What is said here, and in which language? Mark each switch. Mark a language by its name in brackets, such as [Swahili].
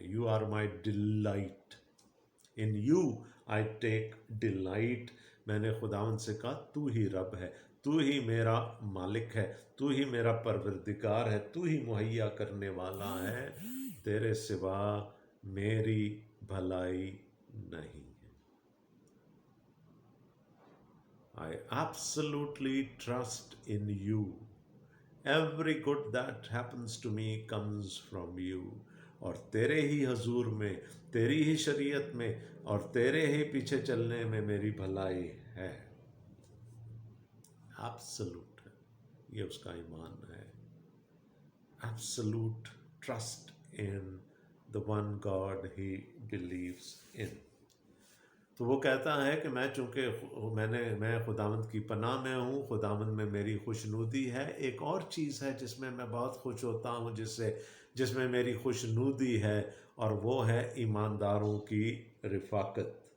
[English] You are my delight, in you I take delight. [Urdu] میں نے خداوند سے کہا تو ہی رب ہے، تو ہی میرا مالک ہے، تو ہی میرا پروردگار ہے، تو ہی مہیا کرنے والا ہے، تیرے سوا میری بھلائی نہیں. [English] I absolutely trust in you. Every good that happens to me comes from you. [Urdu] اور تیرے ہی حضور میں، تیری ہی شریعت میں اور تیرے ہی پیچھے چلنے میں میری بھلائی ہے. ایبسلوٹ ہے. یہ اس کا ایمان ہے. [English] Absolute trust in the one God he believes in. [Urdu] تو وہ کہتا ہے کہ میں چونکہ میں خداوند کی پناہ میں ہوں، خداوند میں میری خوشنودی ہے. ایک اور چیز ہے جس میں میں بہت خوش ہوتا ہوں، جس میں میری خوشنودی ہے، اور وہ ہے ایمانداروں کی رفاقت.